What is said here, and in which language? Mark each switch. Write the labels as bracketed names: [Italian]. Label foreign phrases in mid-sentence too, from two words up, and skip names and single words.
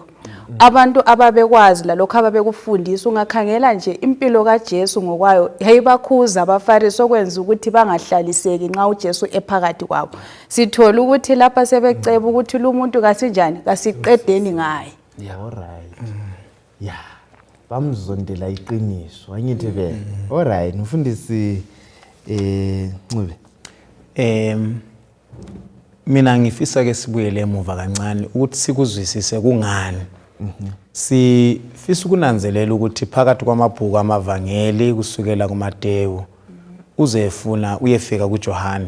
[North Ndebele] Abantu ababekwazi lalokho ababekufundisa. Ungakhangela nje impilo kaJesu ngokwayo yayibakhuza abaFarisi okwenza ukuthi bangahlaliseki nxa uJesu ephakathi kwabo. Sithola ukuthi lapha sebeceba ukuthi lo muntu kasinjani kasiqedeni ngaye. [English] Yeah, all right. Yeah. [North Ndebele] bamzondela iqiniso angithi vele. Alright, mfundisi Ncube. Mina ngifisa ke sibuyele emuva kancane ukuthi sikuzwisise kungani. Sifisa ukunanzelela ukuthi phakathi kwamabhuku amavangeli kusukela kuMateyu uyefika kuJohane.